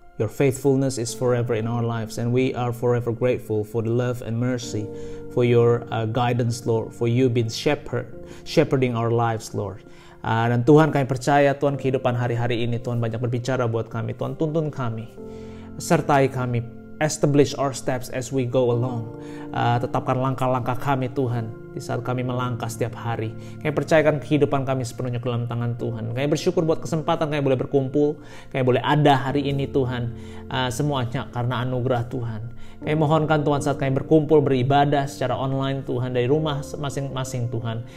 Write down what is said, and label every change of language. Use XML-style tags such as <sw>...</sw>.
<en>Your faithfulness is forever in our lives, and we are forever grateful for the love and mercy, for your guidance, Lord, for you being shepherding our lives, Lord.</en> <id>Dan Tuhan, kami percaya Tuhan kehidupan hari-hari ini Tuhan banyak berbicara buat kami. Tuhan tuntun kami, sertai kami,</id> <en>establish our steps as we go along.</en> <id>Tetapkan langkah-langkah kami Tuhan di saat kami melangkah setiap hari. Kami percayakan kehidupan kami sepenuhnya ke dalam tangan Tuhan. Kami bersyukur buat kesempatan kami boleh berkumpul, kami boleh ada hari ini Tuhan. Semuanya karena anugerah Tuhan. Kami mohonkan Tuhan saat kami berkumpul beribadah secara online Tuhan dari rumah masing-masing Tuhan.</id>